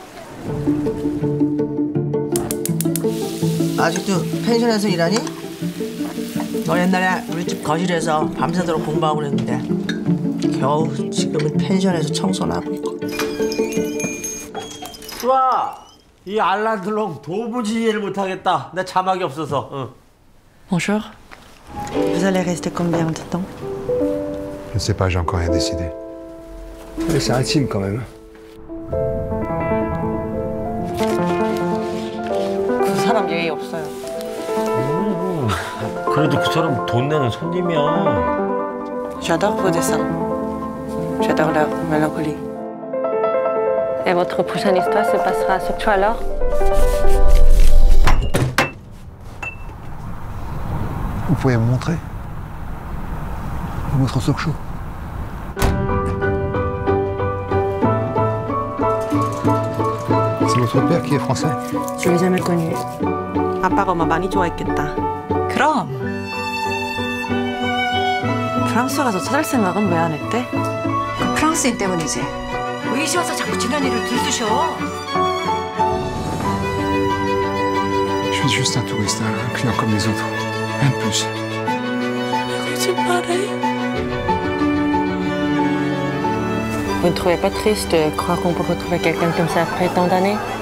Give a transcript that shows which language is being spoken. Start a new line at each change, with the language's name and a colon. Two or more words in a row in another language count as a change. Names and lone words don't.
Korean: 아직도 펜션에서 일하니? 너 옛날에 우리 집 거실에서 밤새도록 공부하고 그랬는데 겨우 지금은 펜션에서 청소나 하고 있고. 좋아! 이 알란드롱 도무지 이해를 못하겠다. 내 자막이 없어서. 응.
French: Bonjour. Vous allez rester combien de temps? Je ne sais pas, j'ai encore rien décidé. Mais c'est intime quand même.
Korean: 그 사람 예의 없어요. 그래도 그 사람 돈 내는 손님이야.
French: J'adore vos dessins. J'adore leur mélancolie. Et votre prochaine histoire se passera surtout alors? Vous pouvez me montrer votre
English: talk show.
French: C'est votre père qui est français? Je l'ai jamais connu.
Korean: 아빠가 엄마 많이 좋아했겠다. 그럼. 프랑스 가서 찾을 생각은 왜 안 했대? 그 프랑스인 때문이지. 의시 와서 자꾸 지난 일을 들쑤셔.
French: Je suis juste un touriste, un client comme les autres. Rien de plus. Vous ne trouvez pas triste de croire qu'on peut retrouver quelqu'un comme ça après tant d'années?